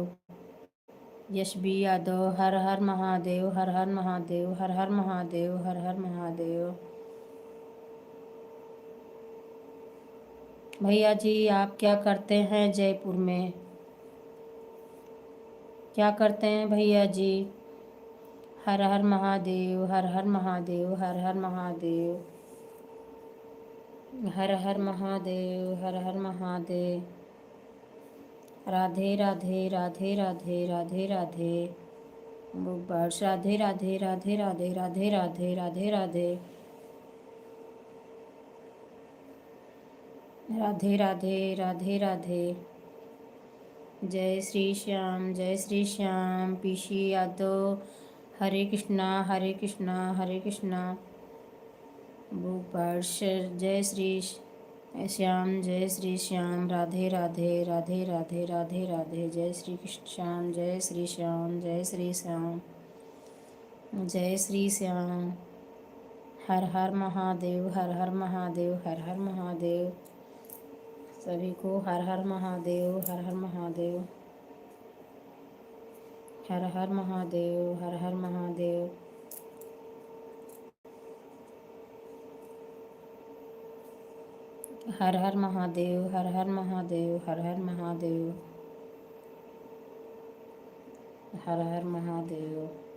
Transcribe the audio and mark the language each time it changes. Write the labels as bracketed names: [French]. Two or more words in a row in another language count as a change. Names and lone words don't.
[Hindi] यश बी यादव हर हर महादेव हर हर महादेव हर हर महादेव हर हर महादेव। भैया जी आप क्या करते हैं जयपुर में? क्या करते हैं भैया जी? हर हर महादेव हर हर महादेव हर हर महादेव हर हर महादेव हर हर महादेव। राधे राधे राधे राधे राधे राधे। बस राधे राधे राधे राधे राधे राधे राधे राधे राधे राधे राधे राधे। जय श्री श्याम जय श्री श्याम। पीशी यादव हरे कृष्णा हरे कृष्णा हरे कृष्णा। भूपर्ष जय श्री श्याम जय श्री श्याम। राधे राधे राधे राधे राधे राधे। जय श्री कृष्ण श्याम जय श्री श्याम जय श्री श्याम जय श्री श्याम। हर हर महादेव हर हर महादेव हर हर महादेव सभी को हर हर महादेव, हर हर महादेव, हर हर महादेव, हर हर महादेव। हर हर महादेव, हर हर महादेव, हर हर महादेव, हर हर महादेव।